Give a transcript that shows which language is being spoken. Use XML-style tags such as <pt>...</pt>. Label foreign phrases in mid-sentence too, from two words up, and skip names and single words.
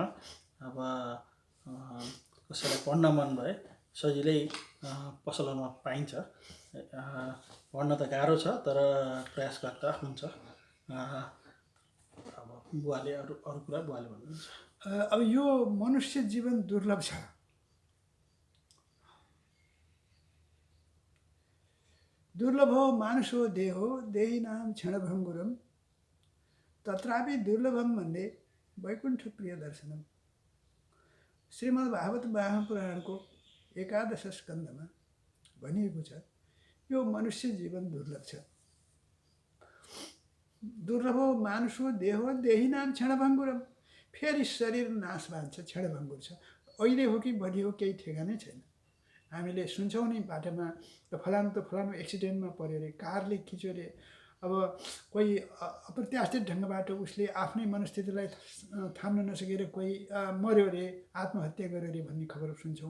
<ne>अब कसैलाई पढ्न मन भए सजिलै पसलहरूमा पाइन्छ। पढ्न त गाह्रो छ, तर प्रयास गर्दा हुन्छ। अब बुवाले अरू कुरा बुवाले भन्नुहुन्छ। अब यो मनुष्य जीवन दुर्लभ छ।</ne> <sa>दुर्लभो मानुषो देहो देहिनां क्षणभङ्गुरम तत्रापि दुर्लभम भन्ने वैकुण्ठ प्रिय दर्शनम।</sa> <ne>श्रीमद् भागवत महापुराणको 11 स्कन्धमा भनिएको छ यो मनुष्य जीवन दुर्लभ छ।</ne> <sa>दुर्लभो मानुषो देहो देहिनाम क्षणभङ्गुरम,</sa> <ne>फेरि शरीर नाशवान छ, क्षणभङ्गुर छ। अहिले हो कि भोलि हो केही ठेगानै छैन। हामीले सुन्छौँ नि बाटोमा फलानु एक्सिडेन्टमा पऱ्यो अरे, कारले खिच्यो अरे, अब कोही अप्रत्याशित ढङ्गबाट उसले आफ्नै मनस्थितिलाई थाम्न नसकेर कोही मर्यो अरे, आत्महत्या गर्यो अरे भन्ने खबर सुन्छौँ।</ne>